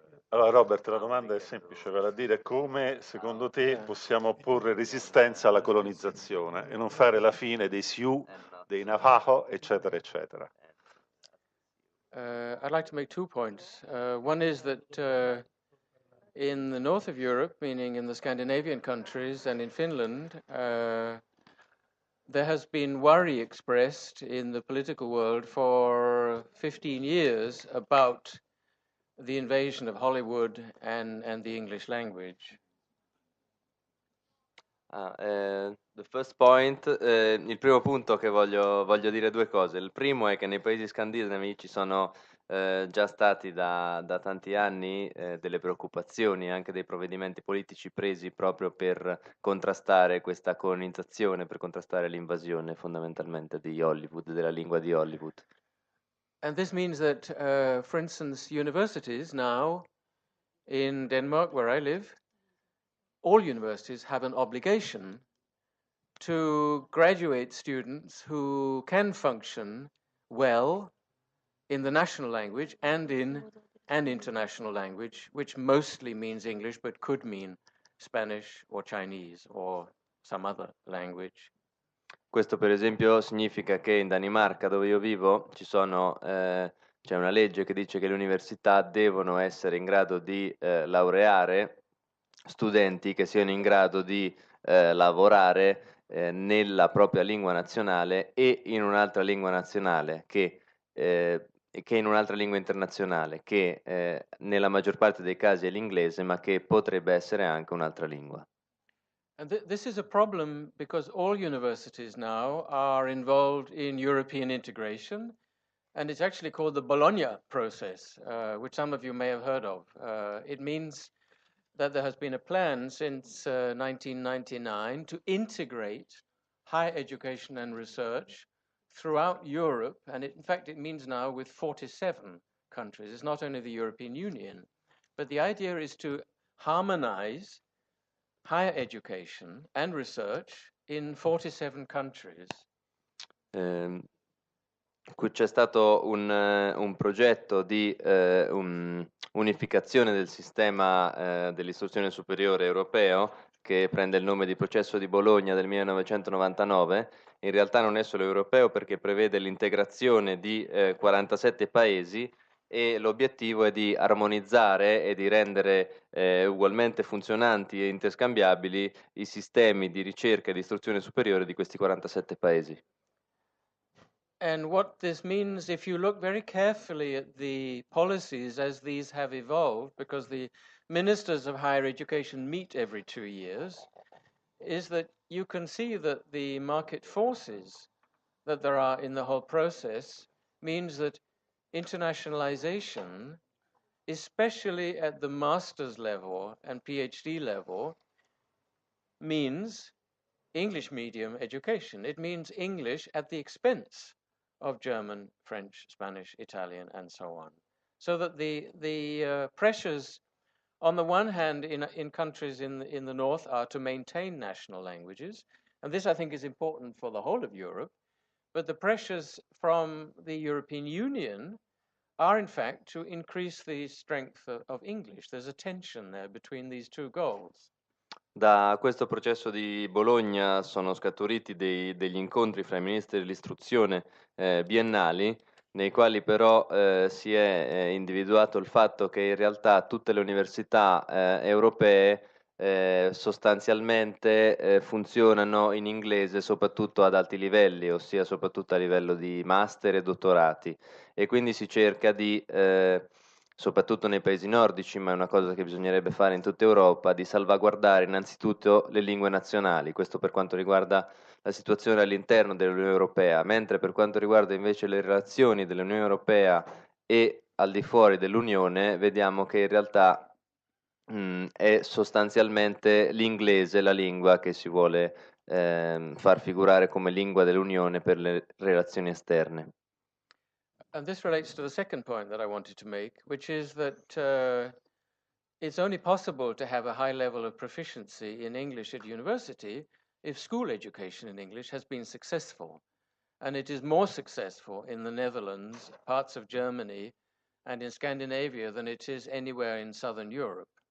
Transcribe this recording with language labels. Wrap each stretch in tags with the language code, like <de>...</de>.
<it>Allora Robert, la domanda è semplice, vale a dire come secondo te possiamo opporre resistenza alla colonizzazione e non fare la fine dei Sioux, dei Navajo, eccetera, eccetera.</it> <en>I'd like to make 2 points. One is that in the north of Europe, meaning in the Scandinavian countries and in Finland, there has been worry expressed in the political world for 15 years about the invasion of Hollywood and the English language. The first point,</en> <it>il primo punto che voglio dire due cose. Il primo è che nei paesi scandinavi ci sono già stati da tanti anni delle preoccupazioni, anche dei provvedimenti politici presi proprio per contrastare questa colonizzazione, per contrastare l'invasione fondamentalmente di Hollywood, della lingua di Hollywood.</it> <en>And this means that, for instance, universities now in Denmark, where I live, all universities have an obligation to graduate students who can function well in the national language and in an international language, which mostly means English, but could mean Spanish or Chinese or some other language.</en> <it>Questo per esempio significa che in Danimarca, dove io vivo, c'è una legge che dice che le università devono essere in grado di laureare studenti che siano in grado di lavorare nella propria lingua nazionale e in un'altra lingua nazionale che in un'altra lingua internazionale, che nella maggior parte dei casi è l'inglese, ma che potrebbe essere anche un'altra lingua.</it> <en>And this is a problem because all universities now are involved in European integration, and it's actually called the Bologna process, which some of you may have heard of. It means that there has been a plan since 1999 to integrate higher education and research throughout Europe, and in fact it means now with 47 countries. It's not only the European Union, but the idea is to harmonize higher education and research in 47 countries.</en> <it>C'è stato un progetto di unificazione del sistema dell'istruzione superiore europeo che prende il nome di Processo di Bologna del 1999. In realtà non è solo europeo perché prevede l'integrazione di 47 paesi e l'obiettivo è di armonizzare e di rendere ugualmente funzionanti e interscambiabili i sistemi di ricerca e di istruzione superiore di questi 47 paesi.</it> <en>And what this means, if you look very carefully at the policies as these have evolved, because the ministers of higher education meet every 2 years, is that you can see that the market forces that there are in the whole process means that internationalization, especially at the master's level and PhD level, means English medium education. It means English at the expense of German, French, Spanish, Italian, and so on. So that the pressures, on the one hand, in countries in the north are to maintain national languages, and this I think is important for the whole of Europe, but the pressures from the European Union are in fact to increase the strength of English. There's a tension there between these two goals.</en> <it>Da questo processo di Bologna sono scaturiti degli incontri fra i ministri dell'istruzione biennali, nei quali però si è individuato il fatto che in realtà tutte le università europee sostanzialmente funzionano in inglese soprattutto ad alti livelli, ossia soprattutto a livello di master e dottorati, e quindi si cerca di soprattutto nei paesi nordici, ma è una cosa che bisognerebbe fare in tutta Europa, di salvaguardare innanzitutto le lingue nazionali. Questo per quanto riguarda la situazione all'interno dell'Unione Europea, mentre per quanto riguarda invece le relazioni dell'Unione Europea e al di fuori dell'Unione, vediamo che in realtà è sostanzialmente l'inglese la lingua che si vuole far figurare come lingua dell'Unione per le relazioni esterne.</it> <en>And this relates to the second point that I wanted to make, which is that it's only possible to have a high level of proficiency in English at university if school education in English has been successful. And it is more successful in the Netherlands, parts of Germany, and in Scandinavia than it is anywhere in Southern Europe.</en>